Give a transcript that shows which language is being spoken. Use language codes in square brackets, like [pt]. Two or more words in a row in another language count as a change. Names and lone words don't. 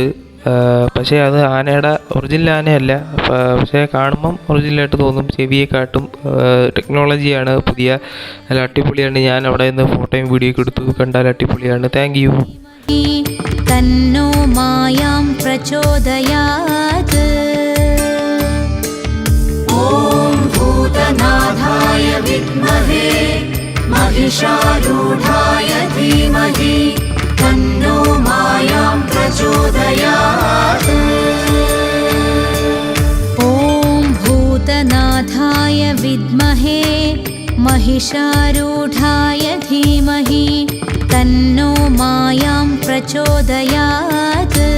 [ml] പക്ഷേ അത് ആനയുടെ ഒറിജിനൽ ആനയല്ല, പക്ഷേ കാണുമ്പം ഒറിജിനലായിട്ട് തോന്നും. ചെവിയെക്കാട്ടും ടെക്നോളജിയാണ് പുതിയ, നല്ല അടിപൊളിയാണ്. ഞാൻ അവിടെ നിന്ന് ഫോട്ടോയും വീഡിയോ ഒക്കെ എടുത്തു, കണ്ടാൽ അടിപൊളിയാണ്. [en] Thank you. [sa] തന്നോ മായാം പ്രചോദയാത്. ॐ भूतनाथाय विद्महे महिषारूढाय धीमहि तन्नो मायां प्रचोदयात्। ॐ भूतनाथाय विद्महे महिषारूढाय धीमहि तन्नो मायां प्रचोदयात्।